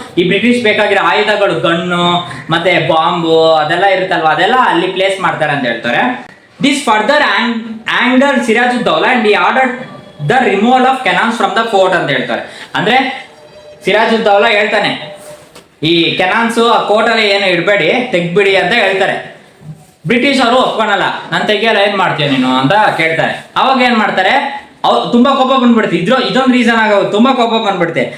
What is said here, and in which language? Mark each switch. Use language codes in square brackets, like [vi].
[kn] ಈ ಬ್ರಿಟಿಷ್ ಬೇಕಾಗಿರೋ ಆಯುಧಗಳು, ಗನ್ನು ಮತ್ತೆ ಬಾಂಬು ಅದೆಲ್ಲ ಇರುತ್ತಲ್ವಾ, ಅದೆಲ್ಲ ಅಲ್ಲಿ ಪ್ಲೇಸ್ ಮಾಡ್ತಾರೆ ಅಂತ ಹೇಳ್ತಾರೆ. [en] This further angered Sirajuddaulah and he ordered the removal of cannons from the fort [kn] ಅಂತ ಹೇಳ್ತಾರೆ. ಅಂದ್ರೆ ಸಿರಾಜುದ್ದೌಲಾ ಹೇಳ್ತಾನೆ, ಈ ಕೆನಾನ್ಸ್ ಆ ಕೋಟಲ್ಲಿ ಏನು ಇಡಬೇಡಿ, ತೆಗ್ಬಿಡಿ ಅಂತ ಹೇಳ್ತಾರೆ. ಬ್ರಿಟಿಷ್ ಅವರು ಒಪ್ಕೊಳಲ್ಲ, ನಾನು ತೆಗಿಯಲ್ಲ, ಏನ್ ಮಾಡ್ತೀಯ ನೀನು ಅಂತ ಕೇಳ್ತಾರೆ. ಅವಾಗ ಏನ್ ಮಾಡ್ತಾರೆ, ಅವ್ರು ತುಂಬಾ ಕೋಪ ಬಂದ್ಬಿಡುತ್ತೆ. ಇದೊಂದು ರೀಸನ್ ಆಗೋದು, ತುಂಬಾ ಕೋಪ ಬಂದ್ಬಿಡುತ್ತೆ.